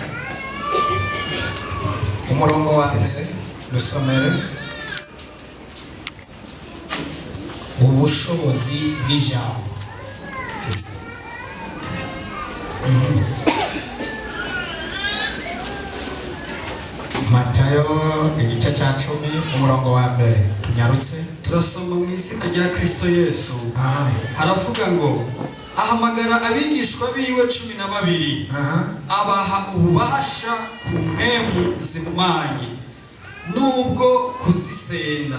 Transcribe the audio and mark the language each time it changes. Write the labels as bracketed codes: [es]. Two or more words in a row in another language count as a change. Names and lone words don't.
[rn] Umurongo wa mbere dusomere ubushobozi bw'ijambo. Matayo igice cya 10 umurongo wa mbere, tunyarutse turasoma mu izina rya Kristo Yesu. Haravuga ngo ahamagara abigishwa biwe 12, abaha ububasha ku mpemu zihumanye nubwo kuzisenda.